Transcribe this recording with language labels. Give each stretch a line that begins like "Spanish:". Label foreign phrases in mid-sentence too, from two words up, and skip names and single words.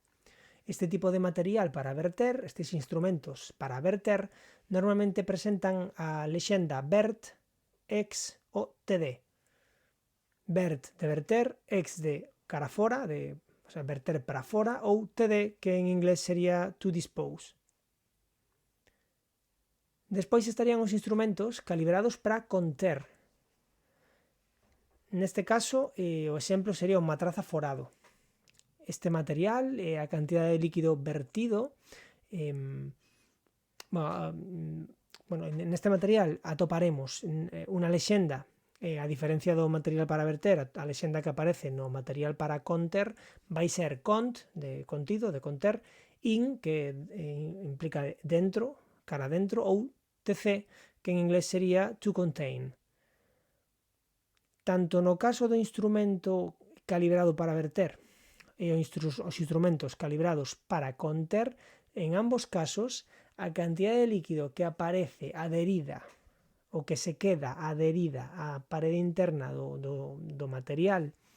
Galician: Este tipo de material para verter, estes instrumentos para verter, normalmente presentan a lexenda vert, ex ou td. Vert de verter, ex de cara fora,
Spanish: o sea,
Galician: verter para fora, ou td, que en inglés sería
English: to dispose.
Galician: Despois estarían os instrumentos calibrados para conter. Neste caso, o exemplo sería un matraz aforado. Este material, a cantidade de líquido vertido, neste material atoparemos unha lexenda, a diferencia do material para verter, a lexenda que aparece no material para conter vai ser cont, de contido, de conter, in, que implica dentro, cara dentro, ou tc, que en inglés sería
English: to contain.
Galician: Tanto no caso do instrumento calibrado para verter e os instrumentos calibrados para conter, en ambos casos a cantidade de líquido que aparece adherida o que se queda adherida á parede interna do material